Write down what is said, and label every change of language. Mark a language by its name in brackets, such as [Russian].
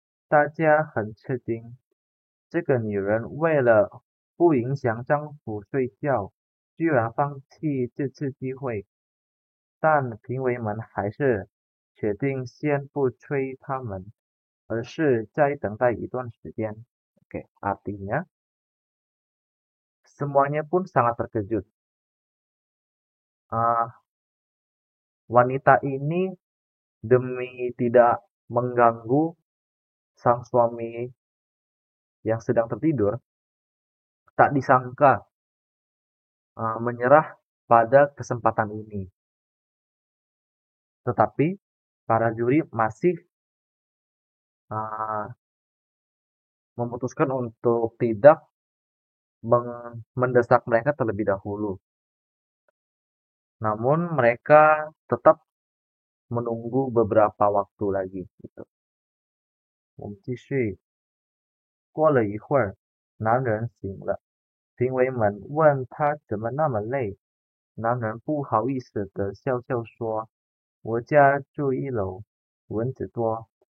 [Chinese] 大家很吃惊，这个女人为了不影响丈夫睡觉，居然放弃这次机会。但评委们还是决定先不催他们，而是再等待一段时间。 [Indonesian] Oke, artinya semuanya pun sangat terkejut. Wanita ini demi tidak mengganggu sang suami yang sedang tertidur, tak disangka menyerah pada kesempatan ini. Tetapi para juri masih memutuskan untuk tidak mendesak mereka terlebih dahulu. Namun mereka tetap menunggu beberapa waktu lagi gitu. [Chinese] 我们继续。过了一会儿，男人醒了，评委们问他怎么那么累。男人不好意思地笑笑说：“我家住1楼，蚊子多。